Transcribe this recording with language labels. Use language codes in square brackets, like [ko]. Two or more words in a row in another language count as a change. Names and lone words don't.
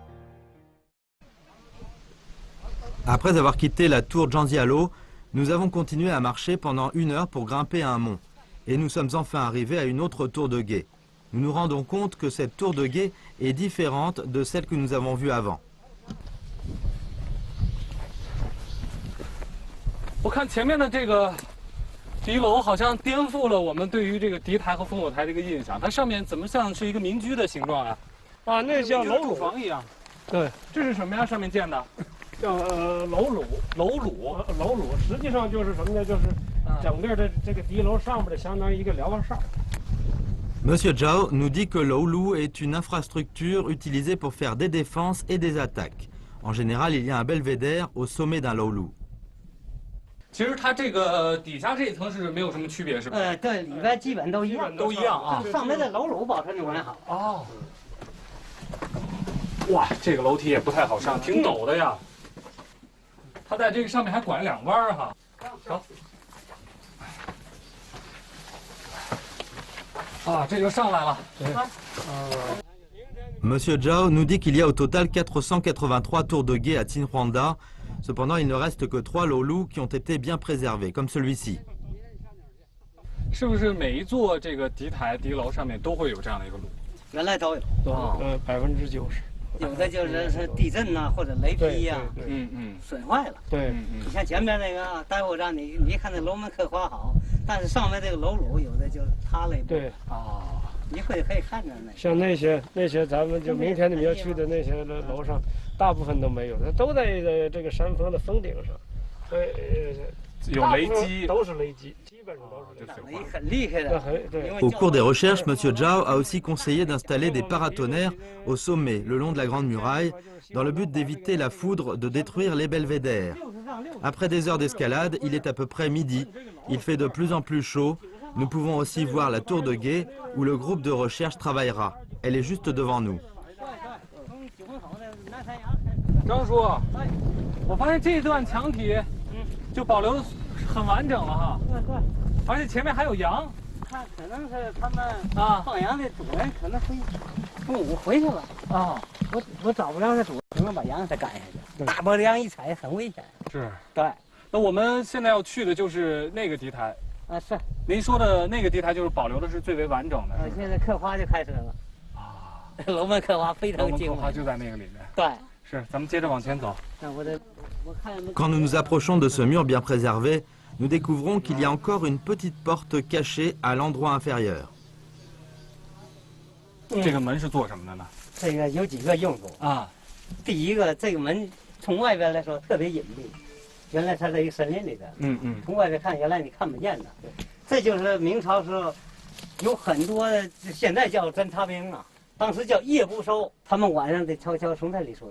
[fr] Après avoir quitté la tour Zhangjialo, nous avons continué à marcher pendant 1 heure pour grimper à un mont. Et nous sommes enfin arrivés à une autre tour de guet. Nous nous rendons compte que cette tour de guet est différente de celle que nous avons vue avant. [zh] 我看前面的这个敌楼好像颠覆了我们对于这个敌台和烽火台的一个印象，它上面怎么像是一个民居的形状啊？啊，那叫楼主房一样。对，这是什么呀？上面建的叫楼橹，楼橹。楼橹实际上就是什么呢？就是整个的这个敌楼上面的相当于一个瞭望哨。 [fr] Monsieur Zhao nous dit que l'Oulu est une infrastructure utilisée pour faire des défenses et des attaques. En général, il y a un belvédère au sommet d'un L'Oulu. [zh] 其实它这个底下这一层是没有什么区别，是吧？对，里边基本都一样，都一样啊。上面的楼橹保存的完好。哦。哇，这个楼梯也不太好上，挺陡的呀。它在这个上面还拐2弯哈。好。啊，这就上来了。 [fr] Monsieur Zhao nous dit qu'il y a au total 483 tours de guet à Tinhuanda. Cependant, il ne reste que 3 L'Oulu qui ont été bien préservés, comme celui-ci. [zh] 是不是每一座这个敌楼上面都会有这样的一个橹？原来都有，90%。有的就是地震呐，或者雷劈呀，损坏了。对，你像前面那个大火站，你一看那楼门刻画好，但是上面这个楼橹有的就塌了一部分。对，一会儿可以看着那。像那些咱们就明天你们要去的那些楼上，大部分都没有，它都在这个山峰的峰顶上。有雷击，都是雷击，基本上都是雷击。很厉害的。 [fr] Au cours des recherches, Monsieur Zhao a aussi conseillé d'installer des paratonnerres au sommet, le long de la Grande Muraille, dans le but d'éviter la foudre de détruire les belvédères. Après des heures d'escalade, il est à peu près midi. Il fait de plus en plus chaud. Nous pouvons aussi voir la tour de guet où le groupe de recherche travaillera. Elle est juste devant nous. [zh] 张叔，我发现这段墙体就保留很完整了哈。对，而且前面还有羊。他可能是他们放羊的主人可能中午回去了啊。我找不着那主人，可能把羊给赶下去。大波梁一踩很危险。是。对。那我们现在要去的就是那个敌台。是。您说的那个敌台就是保留的是最为完整的。现在刻花就开始了。楼门刻花非常精美。刻花就在那个里面。对。是，咱们接着往前走。 [fr] Quand nous nous approchons de ce mur bien préservé, nous découvrons qu'il y a encore une petite porte cachée à l'endroit inférieur. [zh] 这个门是做什么的呢？这个有几个用途啊。第一个，这个门从外边来说特别隐蔽，原来它在一个森林里边。从外边看，原来你看不见的。这就是明朝时候有很多现在叫侦察兵啊，当时叫夜不收，他们晚上得悄悄从这里出去。